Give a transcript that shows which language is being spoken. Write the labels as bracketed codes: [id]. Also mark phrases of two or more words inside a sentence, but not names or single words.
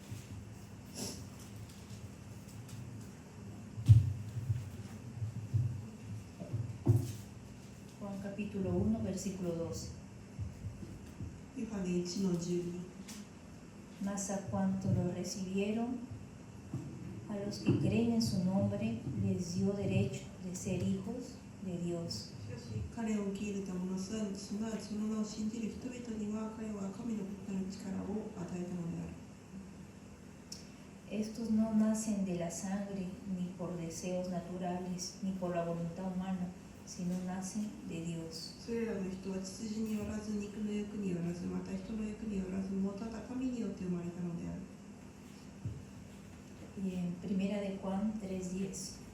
[es] Juan capítulo 1, versículo 12. [ja] ヨハネ1の12。 [es] Mas a cuanto lo recibieron, a los que creen en su nombre, les dio derecho de ser hijos de Dios. [ja] しかし彼を受け入れた者、すなわちその名を信じる人々には、彼は神のことなる力を与えたのである。 [es] Estos no nacen de la sangre, ni por deseos naturales, ni por la voluntad humana, sino nacen de Dios. [ja] それらの人は血筋によらず、肉の欲によらず、また人の欲によらず、もただ神によって生まれたのである。 [es] Y en primera de Juan 3:10.